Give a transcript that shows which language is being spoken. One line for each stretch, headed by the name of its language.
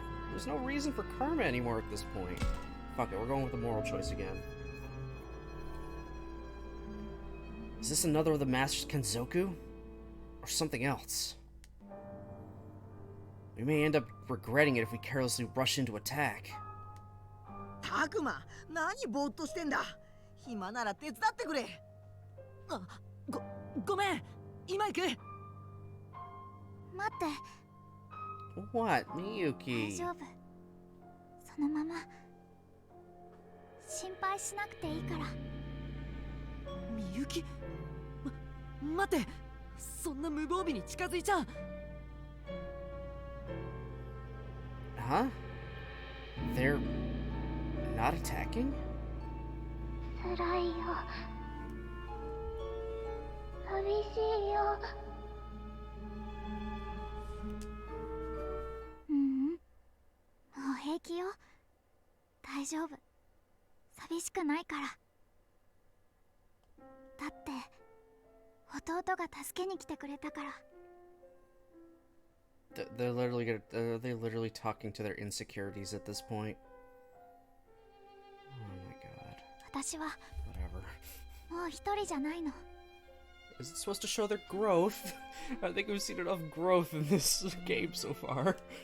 English: There's no reason for karma anymore at this point. Fuck it, we're going with the moral choice again. Is this another of the Master's Kenzoku? Or something else? We may end up regretting it if we carelessly rush into attack.
Japanese: タクマ、何ぼーっとしてんだ。暇なら手伝ってくれ。あ、ごめん、今行く。待って、
English: What,
Japanese: 大
English: Miyuki?
Japanese: 丈夫。そのまま心配しなくていいから。みゆき、待って、そんな無防備に近づいちゃ。
English: Huh? They're not attacking?
Japanese: 辛いよ、寂しいよ。もう平気よ。大丈夫、寂しくないから。だって弟が助けに来てくれたから。
English: They're literally are they literally talking to their insecurities at this point? Oh my god.
Japanese: 私は
English: Whatever.
Japanese: もう一人じゃないの。
English: Is it supposed to show their growth? I think we've seen enough growth in this game so far.